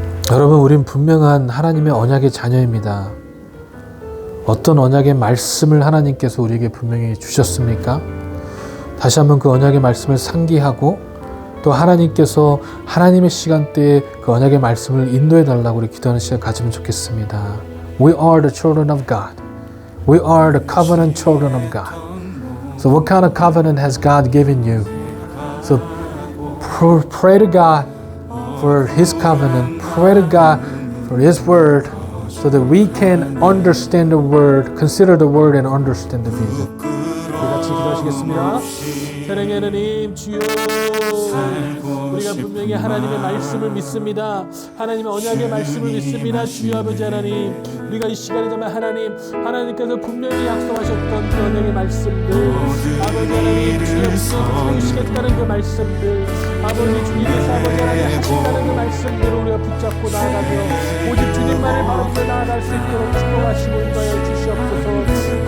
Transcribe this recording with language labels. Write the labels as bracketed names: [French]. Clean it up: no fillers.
[Korean] 여러분, 우린 분명한 하나님의 언약의 자녀입니다. 어떤 언약의 말씀을 하나님께서 우리에게 분명히 주셨습니까? 다시 한번 그 언약의 말씀을 상기하고 또 하나님께서 하나님의 시간대에 그 언약의 말씀을 인도해 달라고 우리 기도하는 시간 가지면 좋겠습니다. [English] We are the children of God. We are the covenant children of God. So what kind of covenant has God given you? So pray to God for His covenant. Pray to God for His word so that we can understand the word, consider the word and understand the vision. [Korean] 우리 같이 기도하시겠습니다. 사랑의 하나님 주여, 우리가 분명히 하나님의 말씀을 믿습니다. 하나님의 언약의 말씀을 믿습니다. 주여 아버지 하나님, 우리가 이 시간에 정말 하나님께서 분명히 약속하셨던 그 언약의 말씀들, 아버지 하나님 주여 분명히 세우시겠다는 그 말씀들, 아버지 주님께서 아버지 하나님 하신다는 그 말씀들을 우리가 붙잡고 나아가며 오직 주님만을 바라보며 나아갈 수 있도록 축복하시고 인도하여 주시옵소서.